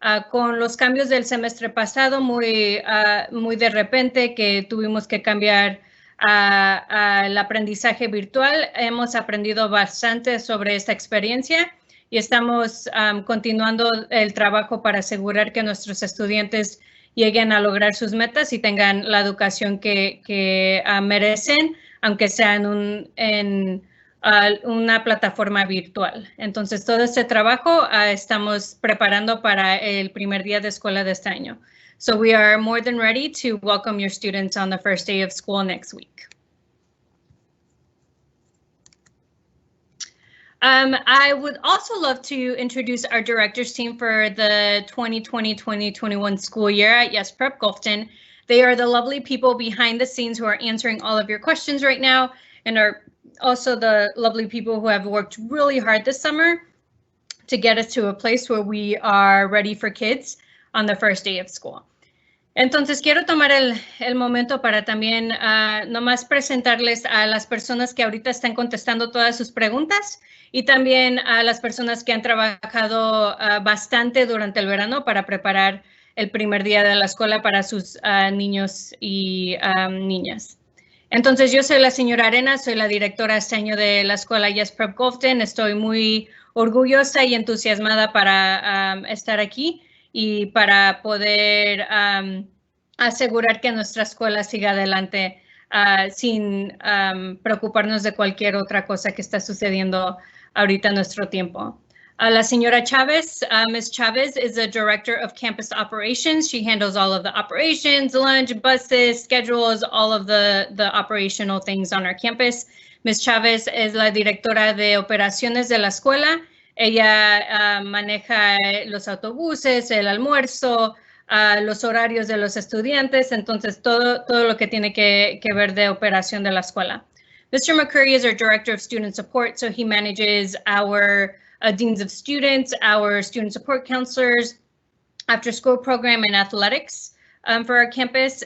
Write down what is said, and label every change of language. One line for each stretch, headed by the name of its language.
Spanish: Con los cambios del semestre pasado, muy de repente que tuvimos que cambiar al aprendizaje virtual, hemos aprendido bastante sobre esta experiencia y estamos continuando el trabajo para asegurar que nuestros estudiantes lleguen a lograr sus metas y tengan la educación que merecen, aunque sea en una plataforma virtual. Entonces, todo este trabajo estamos preparando para el primer día de escuela de este año.
English: So we are more than ready to welcome your students on the first day of school next week. I would also love to introduce our directors team for the 2020-2021 school year at Yes Prep Gulfton. They are the lovely people behind the scenes who are answering all of your questions right now and are also the lovely people who have worked really hard this summer to get us to a place where we are ready for kids on the first day of school.
Spanish: Entonces, quiero tomar el momento para también nomás presentarles a las personas que ahorita están contestando todas sus preguntas y también a las personas que han trabajado bastante durante el verano para preparar el primer día de la escuela para sus niños y niñas. Entonces, yo soy la señora Arenas, soy la directora este año de la escuela Yes Prep Gulfton. Estoy muy orgullosa y entusiasmada para estar aquí y para poder asegurar que nuestra escuela siga adelante sin preocuparnos de cualquier otra cosa que está sucediendo ahorita en nuestro tiempo. La señora Chavez, Ms.
English: Chavez is the Director of Campus Operations. She handles all of the operations, lunch, buses, schedules, all of the operational things on our campus. Ms.
Spanish: Chavez es la Directora de Operaciones de la escuela. Ella maneja los autobuses, el almuerzo, los horarios de los estudiantes, entonces todo lo que tiene que ver de operación de la escuela.
English: Mr. McCurry is our Director of Student Support, so he manages our Deans of Students, our Student Support Counselors, After School Program, and Athletics for our campus.